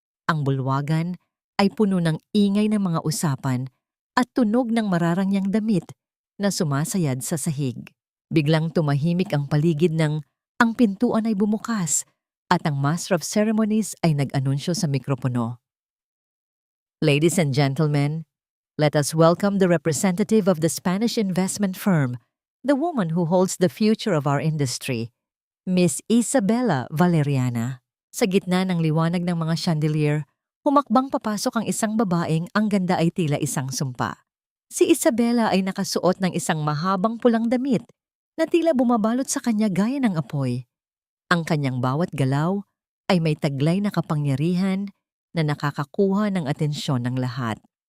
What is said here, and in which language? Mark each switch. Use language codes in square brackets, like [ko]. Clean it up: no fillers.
[tl] Ang bulwagan ay puno ng ingay ng mga usapan at tunog ng mararangyang damit na sumasayad sa sahig. Biglang tumahimik ang paligid ng ang pintuan ay bumukas at ang Master of Ceremonies ay nag-anunsyo sa mikropono. [en] Ladies and gentlemen, let us welcome the representative of the Spanish investment firm, the woman who holds the future of our industry, Miss Isabella Valeriana. [tl] Sa gitna ng liwanag ng mga chandelier, humakbang papasok ang isang babaeng ang ganda ay tila isang sumpa. Si Isabella ay nakasuot ng isang mahabang pulang damit na tila bumabalot sa kanya gaya ng apoy. Ang kanyang bawat galaw ay may taglay na kapangyarihan na nakakakuha ng atensyon ng lahat.